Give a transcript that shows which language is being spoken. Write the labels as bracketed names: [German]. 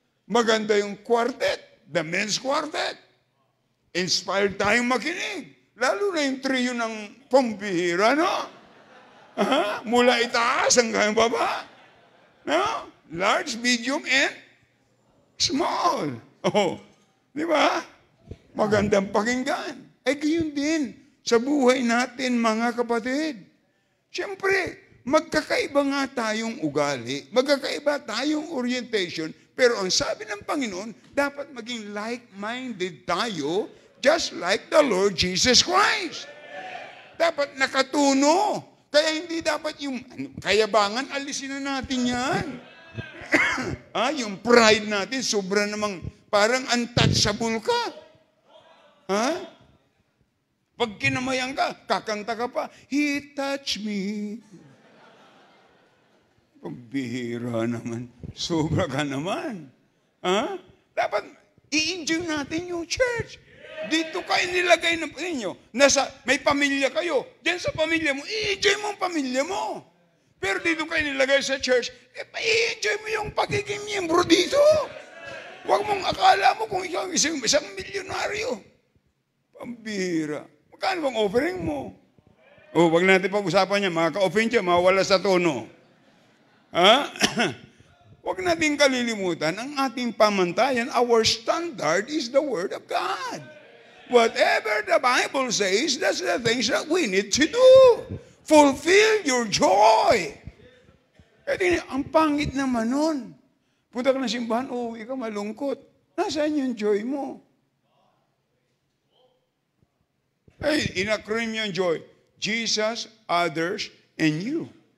[Filipino] Maganda yung quartet, [English] the men's quartet. [Filipino] Inspired tayong makinig. Lalo na yung trio ng pambihira, no? Mula itaas hanggang baba. No? [English] Large, medium, and small. Oh, di ba? [Filipino] Magandang pakinggan. Ay, gayon din sa buhay natin, mga kapatid. Siyempre, magkakaiba nga tayong ugali, magkakaiba tayong orientation, pero ang sabi ng Panginoon, dapat maging like-minded tayo, [English] just like the Lord Jesus Christ. [Filipino] Dapat nakatuno. Kaya hindi dapat yung kayabangan, alisin na natin yan. Yung pride natin, sobra namang parang untouchable ka. Pag kinamayan ka, kakanta ka pa, [English] He touched me. [Filipino] Pagbihira naman. Sobra ka naman. Dapat i-enjoy natin yung church. Dito kayo nilagay ng ninyo. May pamilya kayo. Diyan sa pamilya mo, i-enjoy mo ang pamilya mo. Pero dito kayo nilagay sa church, i-enjoy mo yung pagiging miyembro dito. Huwag mong akala mo kung ikaw isang milyonaryo. Pambira. Magkano bang offering mo? Wag natin pag-usapan niya. Makaka-offend siya, mawala sa tono. Ha? Huwag natin kalilimutan, ang ating pamantayan, [English] our standard is the Word of God. Whatever the Bible says, that's the things that we need to do. Fulfill your joy. [Filipino] Kaya ang pangit naman nun. Punta ka ng simbahan, ikaw malungkot. Nasaan yung joy mo? In-acronym yung [English] joy. Jesus, others, and you.